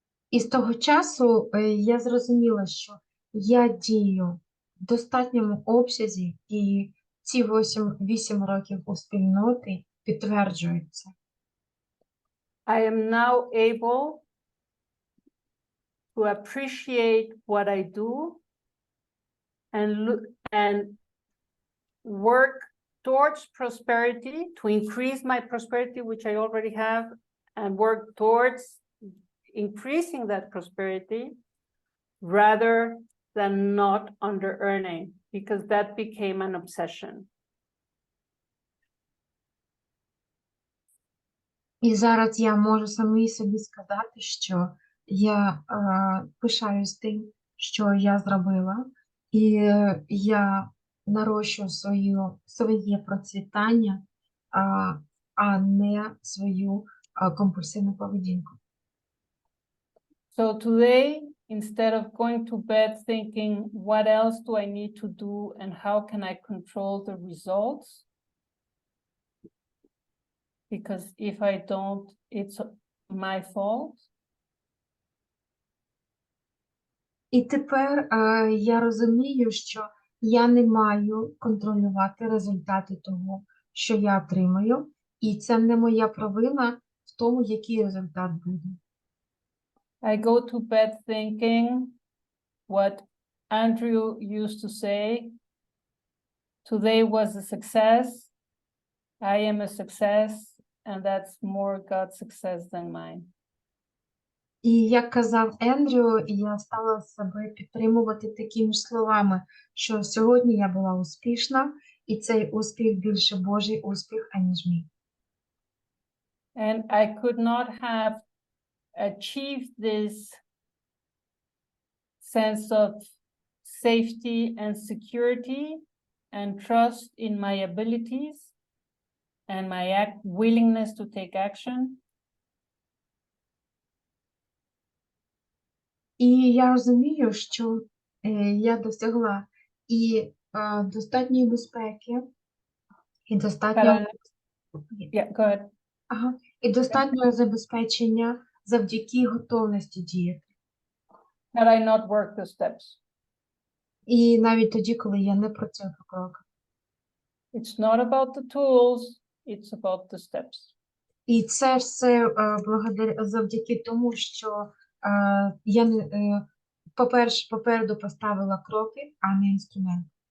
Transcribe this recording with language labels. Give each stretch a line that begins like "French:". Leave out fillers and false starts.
Ukrainian: І з того часу я зрозуміла, що я дію в достатньому обсязі, і ці 8 років у спільноті підтверджуються.
English: I am now able to appreciate what I do and work towards prosperity, to increase my prosperity, which I already have, and work towards increasing that prosperity rather than not under earning, because that became an obsession.
Ukrainian: І зараз я можу самій собі сказати, що я пишаюсь тим, що я зробила, і я нарощую своє процвітання, а не свою компульсивну поведінку.
English: So today, instead of going to bed thinking, what else do I need to do and how can I control the results? Because if I don't, it's my fault.
Ukrainian: І тепер я розумію, що я не маю контролювати результати того, що я отримаю, і це не моя провина в тому, який результат буде.
English: I go to bed thinking what Andrew used to say, today was a success, I am a success, and that's more God's success than mine.
Ukrainian: І як казав Ендрю, я стала себе підтримувати такими ж словами, що сьогодні я була успішна, і цей успіх більше Божий успіх, аніж мій.
English: And I could not have achieved this sense of safety and security and trust in my abilities and my willingness to take action.
Ukrainian: І я розумію, що я досягла і достатньої безпеки, і достатнього,
English: Yeah, go ahead.
Ukrainian: і достатнього забезпечення завдяки готовності діяти.
English: Had I not worked the steps.
Ukrainian: І навіть тоді, коли я не працюю по кроках.
English: It's not about the tools, it's about the steps.
Ukrainian: І це все завдяки тому, що я попереду поставила кроки, а не інструмент.